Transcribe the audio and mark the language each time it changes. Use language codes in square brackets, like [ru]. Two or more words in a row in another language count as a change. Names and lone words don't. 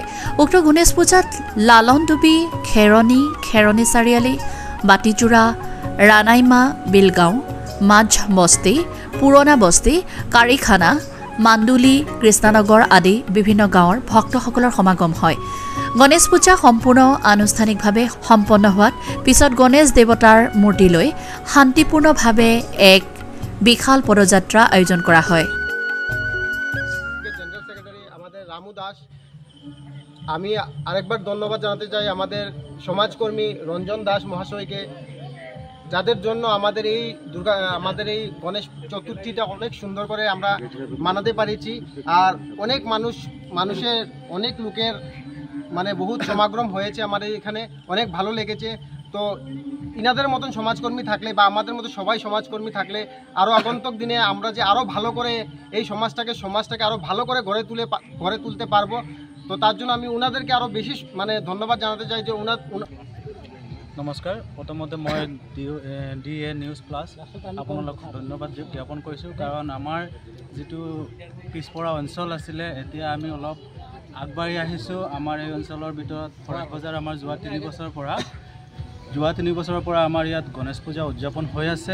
[as] উক্ত গণেশ পূজাত লালনডুবি, খেৰণী চাৰিআলি, বাতিজোৰা, ৰাণাইমা বিলগাঁও, মাঝ বস্তি, পুৰণা বস্তি, কাৰিখানা, মাণ্ডুলি, কৃষ্ণনগৰ আদি বিভিন্ন গাঁৱৰ ভক্তসকলৰ সমাগম হয়। গণেশ পূজা সম্পূৰ্ণ আনুষ্ঠানিকভাৱে সম্পন্ন হোৱাত পিছত গণেশ দেৱতাৰ মূৰ্তি লৈ শান্তিপূৰ্ণভাৱে এক বিশাল পদযাত্ৰা আয়োজন কৰা হয়। [en] General Secretary [bn] আমাদের রামু দাস, আমি আরেকবার ধন্যবাদ জানাতে চাই আমাদের সমাজকর্মী রঞ্জন দাস মহাশয়কে, যাদের জন্য আমাদের এই গণেশ চতুর্থীটা অনেক সুন্দর করে আমরা মানাতে পারিছি। আর অনেক মানুষের অনেক লোকের মানে বহুত সমাগম হয়েছে আমাদের এখানে, অনেক ভালো লেগেছে। তো ইনাদের মতন সমাজকর্মী থাকলে বা আমাদের মতো সবাই সমাজকর্মী থাকলে আরও আগন্তুক দিনে আমরা যে আরও ভালো করে এই সমাজটাকে আরও ভালো করে গড়ে তুলতে পারবো। তো তার জন্য আমি ওনাদেরকে আরও বেশি মানে ধন্যবাদ জানাতে চাই যে [as] নমস্কাৰ। প্ৰথমতে মই DA নিউজ প্লাছ আপোনালোকক ধন্যবাদ জ্ঞাপন কৰিছোঁ, কাৰণ আমাৰ যিটো পিছপৰা অঞ্চল আছিলে এতিয়া আমি অলপ আগবাঢ়ি আহিছোঁ। আমাৰ এই অঞ্চলৰ ভিতৰত ফৰেষ্ট বজাৰ আমাৰ যোৱা 3 বছৰৰ পৰা আমাৰ ইয়াত গণেশ পূজা উদযাপন হৈ আছে।